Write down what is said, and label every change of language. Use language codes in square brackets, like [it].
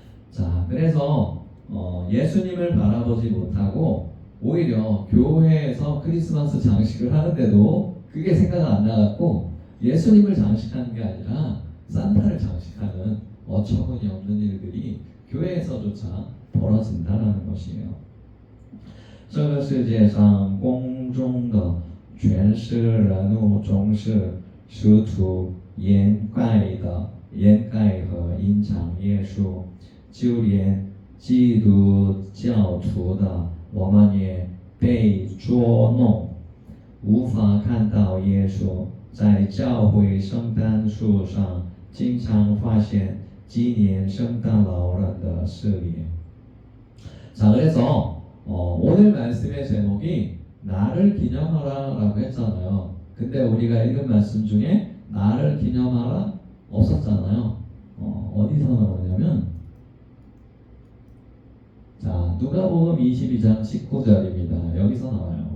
[ko] 자, 그래서 예수님을 바라보지 못하고 오히려 교회에서 크리스마스 장식을 하는데도 그게 생각 안 나갖고 예수님을 장식하는 게 아니라 산타를 장식하는 어처구니 없는 일들이 교회에서조차 벌어진다라는 것이에요. [zh] 这个世界上公众的权势人物总是试图掩盖和隐藏耶稣，就连基督教徒的我们也被捉弄，无法看到耶稣。在教会圣诞树上经常发现纪念圣诞老人的饰品。 [ko] 자, 그래서 오늘 말씀의 제목이 나를 기념하라 라고 했잖아요. 근데 우리가 읽은 말씀 중에 나를 기념하라 없었잖아요. 어디서 나오냐면 자, 누가복음 22장 19절입니다. 여기서 나와요.